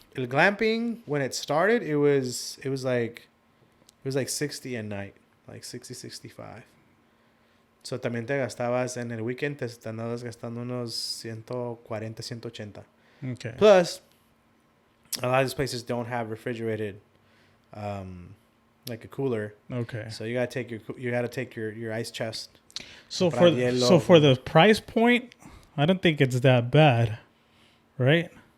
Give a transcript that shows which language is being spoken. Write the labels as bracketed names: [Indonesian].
[English] El glamping, when it started, it was like 60 a night, like 60, 65. [Spanish] So también te gastabas en el weekend, te andabas gastando unos 140, 180. [English] Okay. Plus, a lot of these places don't have refrigerated, like a cooler. Okay. So you gotta take your ice chest. So for the price point, I don't think it's that bad, right?